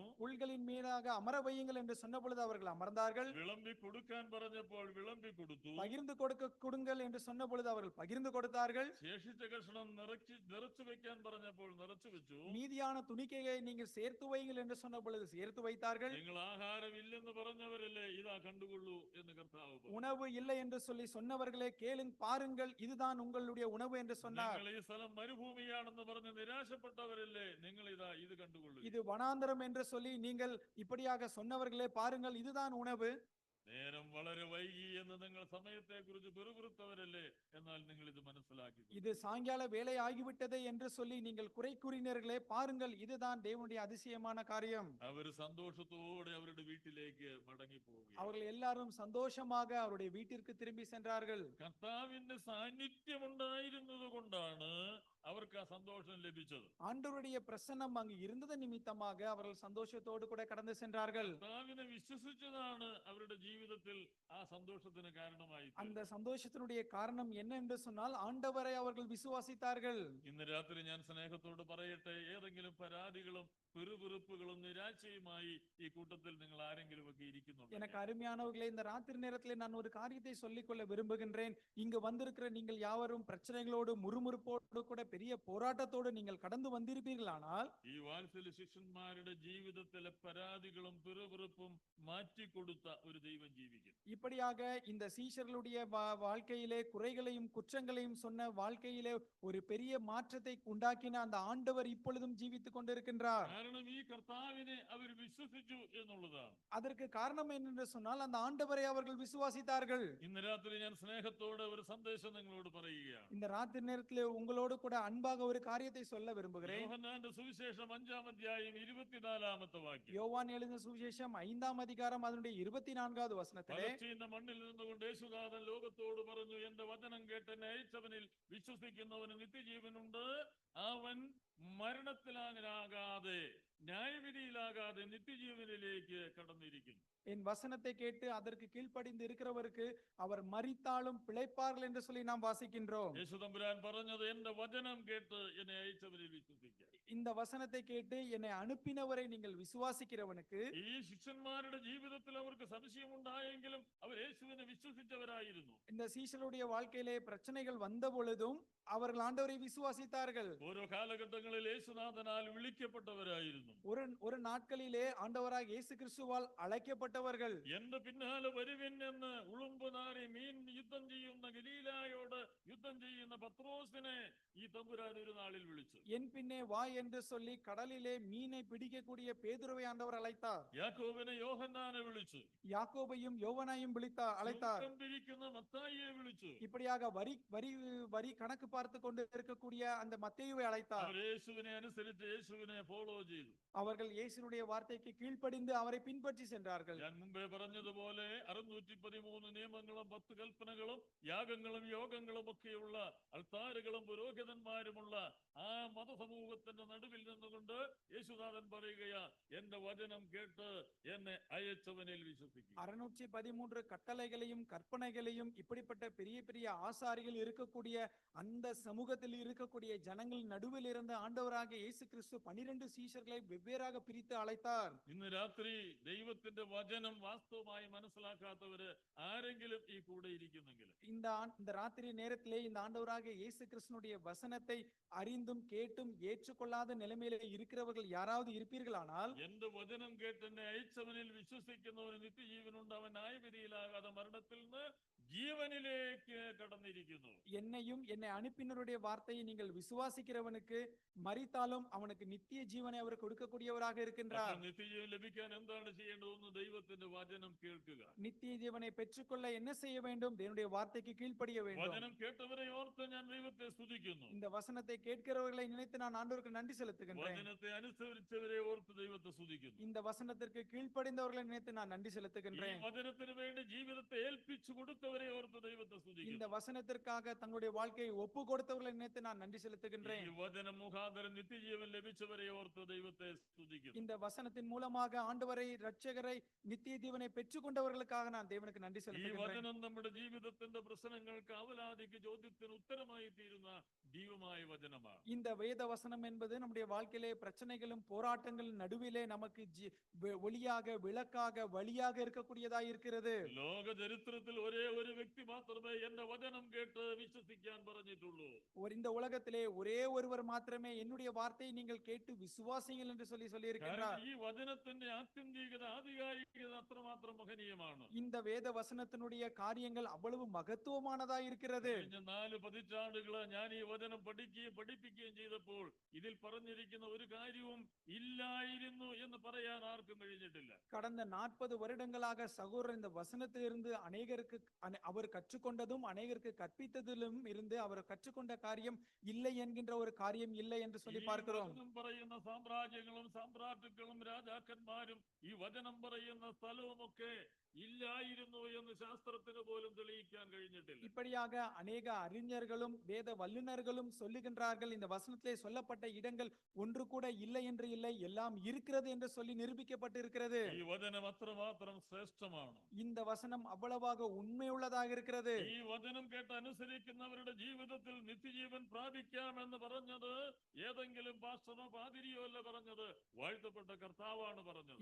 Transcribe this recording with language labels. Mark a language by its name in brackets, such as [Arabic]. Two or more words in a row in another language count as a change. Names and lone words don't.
[Tamil] புல்களின் மீதாக அமர வையுங்கள் என்று சொன்ன பொழுது அவர்கள் அமர்ந்தார்கள். [Malayalam] വിളമ്പി കൊടുക്കാൻ പറഞ്ഞപ്പോൾ വിളമ്പി കൊടുത്തു. [Tamil] பகிர்ந்து கொடுங்கள் என்று சொன்ன பொழுது அவர்கள் பகிர்ந்து கொடுத்தார்கள். [Malayalam] ശേഷിച്ച കഷണം നിറച്ചു വെക്കാൻ പറഞ്ഞപ്പോൾ നിറച്ചു വെച്ചു. [Tamil] மீதியான துணிக்கையை நீங்கள் சேர்த்து வையுங்கள் என்று சொன்ன பொழுது சேர்த்து வைத்தார்கள். [Malayalam] നിങ്ങൾ ആഹാരം ഇല്ലെന്ന് പറഞ്ഞവരല്ലേ, ഇതാ കണ്ടുകൊള്ളൂ എന്ന് കർത്താവ് പറഞ്ഞു. [Tamil] உணவு இல்லை என்று சொல்லி சொன்னவர்களே, கேளுங்க பாருங்கள், இதுதான் உங்களுடைய உணவு என்று சொன்னார். [Malayalam] നിങ്ങൾ ഈ സ്ഥലം മരുഭൂമിയാണെന്ന് പറഞ്ഞ് നിരാശപ്പെട്ടവരല്ലേ, നിങ്ങൾ ഇതാ ഇത് കണ്ടുകൊള്ളൂ. [Tamil] இது வனாந்தரம் என்று சொல்லி நீங்கள் இப்படியாக சொன்னவர்களே, பாருங்கள், இதுதான் உணவு. [Malayalam] നേരം വളരെ വൈകി എന്ന് നിങ്ങൾ സമയത്തെ കുറിച്ച് പെറുപുറുത്തവരല്ലേ, എന്നാൽ നിങ്ങൾ ഇത് മനസ്സിലാക്കി. [Tamil] இது சாயங்கால வேலை ஆகிவிட்டதே என்று சொல்லி நீங்கள் குறை கூறினீர்களே, பாருங்கள், இதுதான் தேவனுடைய அதிசயமான காரியம். [Malayalam] അവർ സന്തോഷത്തോടെ അവരുടെ വീട്ടിലേക്ക് മടങ്ങി പോവുകയാണ്. [Tamil] அவர்கள் எல்லாரும் சந்தோஷமாக அவருடைய வீட்டிற்கு திரும்பி சென்றார்கள். [Malayalam] കർത്താവിന്റെ സാന്നിധ്യം ഉണ്ടായിരുന്നത് കൊണ്ടാണ് അവർക്ക് ആ സന്തോഷം ലഭിച്ചത്. [Tamil] ஆண்டவருடைய பிரசன்னம் அங்கு இருந்தது நிமித்தமாக அவர்கள் சந்தோஷத்தோடு கூட கடந்து சென்றார்கள். [Malayalam] കർത്താവിനെ വിശ്വസിച്ചതാണ് അവരുടെ ജീവിതത്തിൽ ആ സന്തോഷത്തിന് കാരണമായി. [Tamil] அந்த சந்தோஷத்தினுடைய காரணம் என்ன என்று சொன்னால், ஆண்டவரை அவர்கள் விசுவாசித்தார்கள். [Malayalam] ഇന്ന് രാത്രി ഞാൻ സ്നേഹത്തോട് പറയട്ടെ, ഏതെങ്കിലും പരാതികളും പിറുപിറുപ്പുകളും നിരാശയുമായി ഈ കൂട്ടത്തിൽ നിങ്ങൾ ആരെങ്കിലും ഒക്കെ ഇരിക്കുന്നുണ്ട്. [Tamil] எனக்கு அருமையானவர்களே, இந்த ராத்திரி நேரத்திலே நான் ஒரு காரியத்தை சொல்லிக்கொள்ள விரும்புகின்றேன். இங்கு வந்திருக்கிற நீங்கள் யாவரும் பிரச்சனைகளோடு, முறுமுறுப்போடு கூட பெரிய போராட்டத்தோடு நீங்கள் கடந்து வந்திருப்பீர்களானால், [Malayalam] ഈ വാത്സല്യ ശിഷ്യന്മാരുടെ ജീവിതത്തിലെ പരാതികളും പിറുപിറുപ്പും മാറ്റിക്കൊടുത്ത ഒരു ദൈവം ജീവിക്കും. [Tamil] இப்படியாக இந்த சீஷர்களுடைய வாழ்க்கையிலே குறைகளையும் குற்றங்களையும் சொன்ன வாழ்க்கையிலே ஒரு பெரிய மாற்றத்தை உண்டாக்கின அந்த ஆண்டவர் இப்பொழுதும் ஜீவித்துக் கொண்டிருக்கின்றார். [Malayalam] കാരണം ഈ കർത്താവിനെ അവർ വിശ്വസിച്ചു എന്നുള്ളതാണ്. [Tamil] அதற்கு காரணம் என்னென்று சொன்னால், அந்த ஆண்டவரை அவர்கள் விசுவாசித்தார்கள். [Malayalam] ഇന്ന് രാത്രി ഞാൻ സ്നേഹത്തോടെ ഒരു സന്ദേശം നിങ്ങളോട് പറയുകയാണ്. [Tamil] இந்த ராத்திரி நேரத்திலே உங்களோடு கூட அன்பாக ஒரு காரியத்தை சொல்ல விரும்புகிறேன். [Malayalam] യോഹന്നാന്റെ സുവിശേഷം 5-ാം അധ്യായം 24-ാമത്തെ വാക്യം. [Tamil] யோவான் எழுதின சுவிசேஷம் 5ஆம் அதிகாரம் அதனுடைய 24வது வசனத்திலே, [Malayalam] പലസ്തീന്റെ മണ്ണിൽ നിന്നുകൊണ്ട് യേശുനാഥൻ ലോകത്തോട് പറഞ്ഞു, എന്റെ വചനം കേട്ട് എന്നെ അയച്ചവനിൽ വിശ്വസിക്കുന്നവന് നിത്യജീവനുണ്ട്. അവൻ മരണത്തിലാകാതെ ന്യായവിധിയിലാകാതെ നിത്യജീവനിലേക്ക് കടന്നിരിക്കുന്നു. [Tamil] என் வசனத்தை கேட்டு அதற்கு கீழ்ப்படிந்து இருக்கிறவருக்கு அவர் மரித்தாலும் பிழைப்பார்கள் என்று சொல்லி நாம் வாசிக்கின்றோம். [Malayalam] യേശു തമ്പുരാൻ പറഞ്ഞത്, എന്റെ വചനം കേട്ട് എന്നെ അയച്ചവനിൽ വിശ്വസിക്കുക. [Tamil] இந்த வசனத்தை கேட்டு என்னை அனுப்பினவரை நீங்கள் விசுவாசிக்கிறவனுக்கு, [Malayalam] ഈ ശിഷ്യന്മാരുടെ ജീവിതത്തിൽ അവർക്ക് സംശയമുണ്ടായെങ്കിലും അവർ യേശുവിനെ വിശ്വസിച്ചവരായിരുന്നു. [Tamil] இந்த சீஷருடைய வாழ்க்கையிலே பிரச்சனைகள் வந்த பொழுதும் அவர்கள் ஆண்டவரை விசுவாசித்தார்கள். [Malayalam] ഓരോ കാലഘട്ടങ്ങളിൽ യേശുനാഥനാൽ വിളിക്കപ്പെട്ടവരായിരുന്നു. [Tamil] ஒரு നാட்களிலே ஆண்டவராக இயேசு கிறிஸ்துவால் அழைக்கப்பட்டவர்கள். [Malayalam] എന്റെ പിന്നാലെ വരുവിൻ എന്ന് ഉളുമ്പ് നാറി മീൻ യുദ്ധം ചെയ്യുന്ന ഗലീലായോട് യുദ്ധം ചെയ്യുന്ന പത്രോസിനെ ഈ തമ്പുരാൻ ഒരു നാളിൽ വിളിച്ചു. [Tamil] என் பின்னே வா என்று சொல்லி கடலிலே மீனை பிடிக்கக்கூடிய பேதுருவை ஆண்டவர் அழைத்தார். [Malayalam] യാക്കോബിനെ യോഹന്നാനെ വിളിച്ചു. [Tamil] யாக்கோபையும் யோவனையும் அழைத்தார். [Malayalam] സുങ്കം പിരിക്കുന്ന മത്തായിയെ വിളിച്ചു. [Tamil] இப்படியாக வரி கணக்கு பார்த்து கொண்டு இருக்கக்கூடிய அந்த மத்தேயுவை அழைத்தார். [Malayalam] അവർ യേശുവിനെ അനുസരിച്ച് യേശുവിനെ ഫോളോ ചെയ്തു. [Tamil] அவர்கள் இயேசுனுடைய வார்த்தைக்கு கீழ்ப்படிந்து அவரை பின்பற்றி சென்றார்கள். [Malayalam] ഞാൻ മുമ്പേ പറഞ്ഞതുപോലെ 613 നിയമങ്ങളും 10 കൽപ്പനകളും യാഗങ്ങളും യോഗങ്ങളും ഒക്കെയുള്ള അൾത്താരുകളും പുരോഹിതന്മാരുമുള്ള ആ മതസമൂഹത്തിന്റെ നടുവിൽ നിന്നുകൊണ്ട് യേശുനാഥൻ പറയുകയാ, എന്റെ വചനം കേട്ട് എന്നെ അയച്ചവനിൽ വിശ്വസിക്കുക. [Tamil] 613 கட்டளைகளையும் கற்பனைகளையும் இப்படிப்பட்ட பெரிய பெரிய ஆசாரிகள் இருக்கக்கூடிய அந்த சமூகத்தில் இருக்கக்கூடிய ஜனங்கள் நடுவில் இருந்த ஆண்டவராக இயேசு கிறிஸ்து 12 சீஷர்களை வெவ்வேறாக பிரித்து அழைத்தார். [Malayalam] ഇന്ന് രാത്രി ദൈവത്തിന്റെ വചനം വാസ്തവമായി മനസ്സിലാക്കാത്തവര് ആരെങ്കിലും ഈ കൂടെ ഇരിക്കുന്നെങ്കിൽ, [Tamil] இந்த ராத்திரி நேரத்திலே இந்த ஆண்டவராக இயேசு கிறிஸ்துனுடைய வசனத்தை அறிந்தும் கேட்டும் ஏற்றுக்கொள்ளாத நிலைமையிலே இருக்கிறவர்கள் யாராவது இருப்பீர்களானால், [Malayalam] എന്റെ വചനം കേട്ട് എന്നെ അയച്ചവനിൽ വിശ്വസിക്കുന്നവന് നിത്യജീവനുണ്ട്. അവൻ ന്യായവിധിയിലാകാതെ മരണത്തിൽ നിന്ന് ജീവനിലേക്ക് കടന്നിരിക്കുന്നു. [Tamil] என்னையும் என்னை அனுப்பினருடைய வார்த்தையை நீங்கள் விசுவாசிக்கிறவனுக்கு மரித்தாலும் அவனுக்கு நித்திய ஜீவனை அவர் கொடுக்கக்கூடியவராக இருக்கின்றார். [Malayalam] നിത്യജീവൻ ലഭിക്കാൻ എന്താണ് ചെയ്യേണ്ടതെന്ന് ദൈവത്തിന്റെ വചനം കേൾക്കുക. [Tamil] நித்திய ஜீவனை பெற்றுக்கொள்ள என்ன செய்ய வேண்டும்? தேவனுடைய வார்த்தைக்கு கீழ்ப்படிய வேண்டும். [Malayalam] വചനം കേട്ടവരെ ഓർത്ത് ഞാൻ ദൈവത്തെ സ്തുതിക്കുന്നു. [Tamil] இந்த வசனத்தை கேட்கிறவர்களை நினைத்து நான் ஆண்டவருக்கு நன்றி செலுத்துகின்றேன். [Malayalam] വചനത്തെ അനുസരിച്ചവരെ ഓർത്ത് ദൈവത്തെ സ്തുതിക്കുന്നു. [Tamil] இந்த வசனத்திற்கு கீழ்ப்படிந்தவர்களை நினைத்து நான் நன்றி [Malayalam] ഈ [Tamil] செலுத்துகின்றேன். [Malayalam] വചനത്തിന് വേണ്ടി ജീവിതത്തെ ഏൽപ്പിച്ചു കൊടുത്തവരെ മരിച്ചവരെ ഓർത്ത് ദൈവത്തെ [Tamil] இந்த [Malayalam] സ്തുതിക്കുന്നു. [Tamil] வசனத்திற்காக தங்களுடைய வாழ்க்கையை ஒப்பு கொடுத்தவர்களை நினைத்து நான் நன்றி [Malayalam] ഈ [Tamil] செலுத்துகின்றேன். [Malayalam] വചനം മുഖാന്തരം നിത്യജീവൻ ലഭിച്ചവരെ ഓർത്ത് ദൈവത്തെ സ്തുതിക്കുന്നു. [Tamil] இந்த வசனத்தின் மூலமாக ஆண்டவரை இரட்சகரை நித்திய ஜீவனை பெற்றுக்கொண்டவர்களுக்காக நான் தேவனுக்கு நன்றி [Malayalam] ഈ [Tamil] செலுத்துகின்றேன். [Malayalam] വചനം നമ്മുടെ ജീവിതത്തിന്റെ പ്രശ്നങ്ങൾക്ക് അവലാതിക്ക് ചോദ്യത്തിന് ഉത്തരമായി തീരുന്ന ദൈവമായ വചനമാണ്. [Tamil] இந்த வேத வசனம் என்பது நம்முடைய வாழ்க்கையிலே பிரச்சனைகளும் போராட்டங்களின் நடுவிலே நமக்கு ஒளியாக விளக்காக வழியாக இருக்கக்கூடியதாய் இருக்கிறது. [Malayalam] ലോക ചരിത്രത്തിൽ ഒരേ ഒരു വ്യക്തി മാത്രമേ എന്റെ വചനം കേട്ട് വിശ്വസിക്കാൻ പറഞ്ഞിട്ടുള്ളൂ. [Tamil] இந்த உலகத்திலே ஒரே ஒருவர் மாத்திரமே என்னுடைய வார்த்தையை நீங்கள் கேட்டு விசுவாசிங்கள் என்று சொல்லி [Malayalam] കാരണം [Tamil] இருக்கிறார். [Malayalam] ഈ വചനത്തിന്റെ ആത്യന്തികത ആധികാരികത അത്രമാത്രം മഹനീയമാണ്. [Tamil] இந்த வேத வசனத்தினுடைய காரியங்கள் அவ்வளவு மகத்துவமானதாய் இருக்கிறது. [Malayalam] കഴിഞ്ഞ 4 പതിറ്റാണ്ടുകള് ഞാൻ ഈ വചനം പഠിക്കുകയും പഠിപ്പിക്കുകയും ചെയ്തപ്പോൾ ഇതിൽ പറഞ്ഞിരിക്കുന്ന ഒരു കാര്യവും ഇല്ലായിരുന്നു എന്ന് പറയാൻ ആർക്കും കഴിഞ്ഞിട്ടില്ല. [Tamil] கடந்த 40 வருடங்களாக சகோதரர் இந்த வசனத்திலிருந்து அநேகருக்கு அவர் கற்றுக்கொண்டதும் அநேகருக்கு கற்பித்ததிலும் இருந்து அவர் கற்றுக்கொண்ட காரியம் இல்லை என்கின்ற ஒரு காரியம் இல்லை என்று சொல்லி பார்க்கிறோம். [Malayalam] വചനം പറയുന്ന സാമ്രാജ്യങ്ങളും സാമ്രാട്ടുക്കളും രാജാക്കന്മാരും ഈ വചനം പറയുന്ന സ്ഥലവുമൊക്കെ ഇല്ലായിരുന്നു എന്ന് ശാസ്ത്രത്തിന് പോലും തെളിയിക്കാൻ കഴിഞ്ഞിട്ടില്ല. [Tamil] இப்படியாக அநேக அறிஞர்களும் வேத வல்லுநர்களும் சொல்லுகின்றார்கள், இந்த வசனத்திலே சொல்லப்பட்ட இடங்கள் ஒன்று கூட இல்லை என்று இல்லை, எல்லாம் இருக்கிறது என்று சொல்லி நிரூபிக்கப்பட்டிருக்கிறது. [Malayalam] ഈ വചനം അത്രമാത്രം ശ്രേഷ്ഠമാണ്. [Tamil] இந்த வசனம் அவ்வளவாக உண்மையுள்ளதாக இருக்கிறது. [Malayalam] ഈ വചനം കേട്ട് അനുസരിക്കുന്നവരുടെ ജീവിതത്തിൽ നിത്യജീവൻ പ്രാപിക്കാമെന്ന് പറഞ്ഞത് ഏതെങ്കിലും പാസ്റ്ററോ പാതിരിയോ അല്ല പറഞ്ഞത്, വാഴ്ത്തപ്പെട്ട കർത്താവാണ് പറഞ്ഞത്.